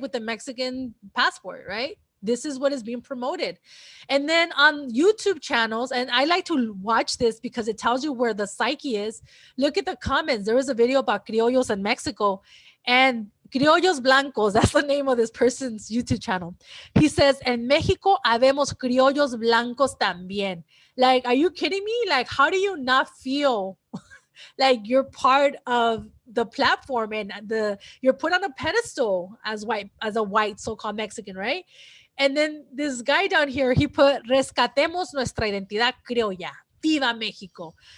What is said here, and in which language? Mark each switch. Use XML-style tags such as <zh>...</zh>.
<en>With the Mexican passport, right? This is what is being promoted. And then on YouTube channels, and I like to watch this because it tells you where the psyche is. Look at the comments. There was a video about criollos in Mexico, and Criollos Blancos, that's the name of this person's YouTube channel. He says,</en> <es>en Mexico habemos criollos blancos también.</es> <en>Like, are you kidding me? Like, how do you not feel like you're part of the platform and you're put on a pedestal as a white so-called Mexican, right? And then this guy down here, he put,</en> <es>rescatemos nuestra identidad criolla. Viva Mexico.</es>